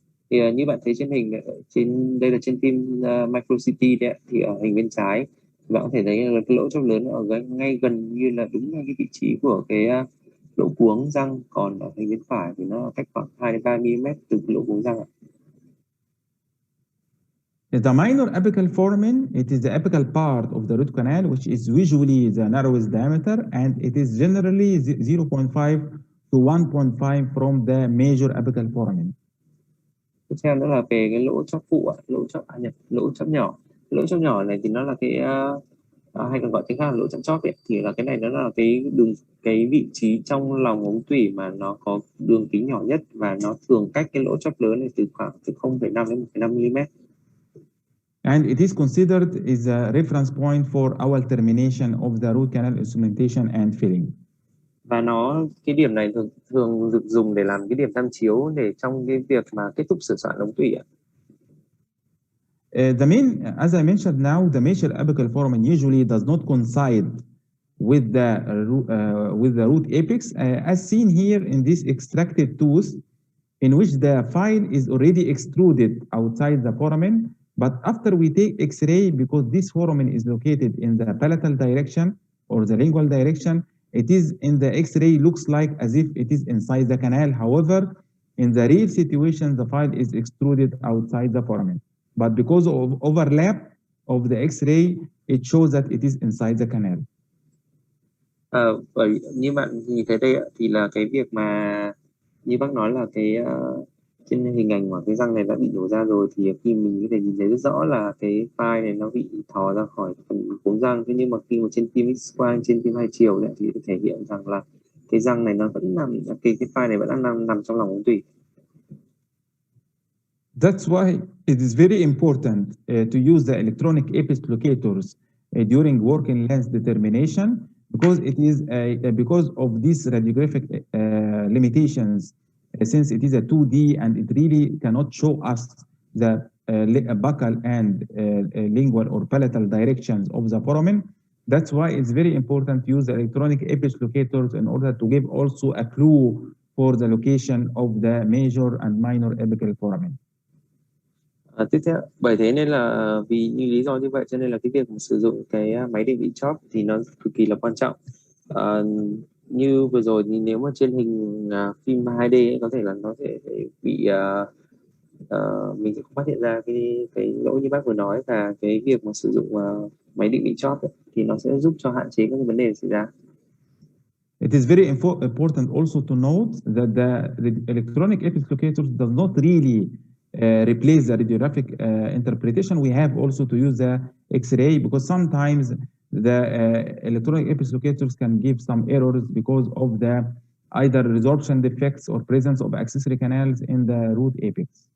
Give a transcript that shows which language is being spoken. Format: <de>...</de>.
<vi>Thì như bạn thấy trên hình, đây là trên phim micro CT đấy, thì ở hình bên trái bạn có thể thấy là cái lỗ chóp lớn ở ngay gần như là đúng ngay cái vị trí của cái lỗ cuống răng, còn ở hình bên phải thì nó cách khoảng 2 đến 3 mm từ cái lỗ cuống răng.</vi> <en>The minor apical foramen, it is the apical part of the root canal, which is usually the narrowest diameter, and it is generally 0.5 to 1.5 from the major apical foramen.</en> <vi>Tiếp theo nữa là về cái lỗ chóp phụ, lỗ chóp nhỏ. Lỗ chóp nhỏ này thì nó là cái hay còn gọi tiếng khác là lỗ chóp chóp ấy, thì là cái này nó là cái vị trí trong lòng ống tủy mà nó có đường kính nhỏ nhất, và nó thường cách cái lỗ chóp lớn này từ khoảng 0,5 đến 1,5 mm.</vi> <en>And it is considered as a reference point for our termination of the root canal instrumentation and filling.</en> <vi>Và cái điểm này thường được dùng để làm cái điểm tham chiếu để trong cái việc mà kết thúc sửa soạn ống tủy ạ.</vi> <en>As I mentioned now, the major apical foramen usually does not coincide with the root apex, as seen here in this extracted tooth, in which the file is already extruded outside the foramen. But after we take X-ray, because this foramen is located in the palatal direction or the lingual direction, it is in the X-ray looks like as if it is inside the canal. However, in the real situation, the file is extruded outside the foramen. But because of overlap of the X-ray, it shows that it is inside the canal.</en> <vi>Bởi như bạn nhìn thấy đây thì là cái việc mà như bác nói là cái trên hình ảnh mà cái răng này đã bị nhổ ra rồi, thì khi mình có thể nhìn thấy rất rõ là cái file này nó bị thò ra khỏi phần cuống răng. Thế nhưng mà khi mà trên phim X-quang, trên phim hai chiều này, thì thể hiện rằng là cái răng này nó vẫn nằm, cái file này vẫn đang nằm trong lòng ống tủy.</vi> <en>That's why it is very important to use the electronic apex locators during working length determination, because it is because of these radiographic limitations. Since it is a 2D and it really cannot show us the buccal and lingual or palatal directions of the foramen, that's why it's very important to use the electronic apex locators in order to give also a clue for the location of the major and minor apical foramen.</en> <vi>Tiếp theo, bởi thế nên là vì như lý do như vậy cho nên là cái việc mà sử dụng cái máy định vị chóp thì nó cực kỳ là quan trọng. Như vừa rồi thì nếu mà trên hình phim 2D ấy, có thể là nó sẽ bị mình sẽ không phát hiện ra cái lỗi như bác vừa nói, và cái việc mà sử dụng máy định vị chóp ấy, thì nó sẽ giúp cho hạn chế các vấn đề xảy ra.</vi> <en>It is very important also to note that the electronic apex locators does not really replace the radiographic interpretation. We have also to use the X-ray because sometimes the electronic apex locators can give some errors because of the either resorption defects or presence of accessory canals in the root apex.</en>